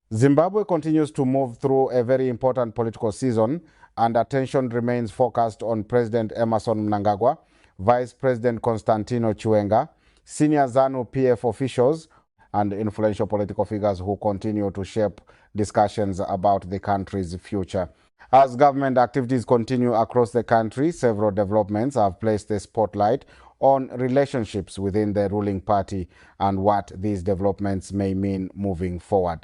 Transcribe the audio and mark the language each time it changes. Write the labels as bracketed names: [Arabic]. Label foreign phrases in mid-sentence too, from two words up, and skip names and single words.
[English] Zimbabwe continues to move through a very important political season, and attention remains focused on President Emmerson Mnangagwa, Vice President Constantino Chiwenga, senior ZANU PF officials, and influential political figures who continue to shape discussions about the country's future. As government activities continue across the country, several developments have placed the spotlight on relationships within the ruling party and what these developments may mean moving forward.